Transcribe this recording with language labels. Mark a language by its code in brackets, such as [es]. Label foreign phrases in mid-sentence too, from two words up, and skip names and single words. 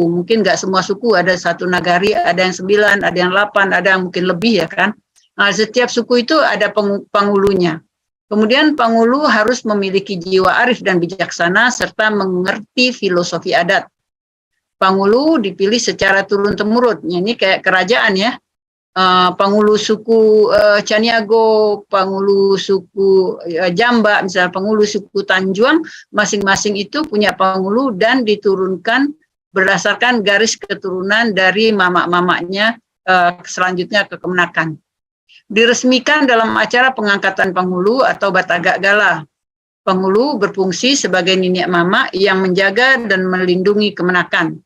[id] Mungkin nggak semua suku ada 1 nagari, ada yang 9, ada yang 8, ada yang mungkin lebih ya kan. Nah, setiap suku itu ada pangulunya. Kemudian pangulu harus memiliki jiwa arif dan bijaksana serta mengerti filosofi adat. Pangulu dipilih secara turun-temurun. Ini kayak kerajaan ya. Pangulu suku Caniago, pangulu suku Jamba, misalnya pangulu suku Tanjuang, masing-masing itu punya pangulu dan diturunkan berdasarkan garis keturunan dari mamak-mamaknya selanjutnya ke kemenakan. Diresmikan dalam acara pengangkatan pangulu atau Batagak Gala. Pangulu berfungsi sebagai ninyak mama yang menjaga dan melindungi kemenakan.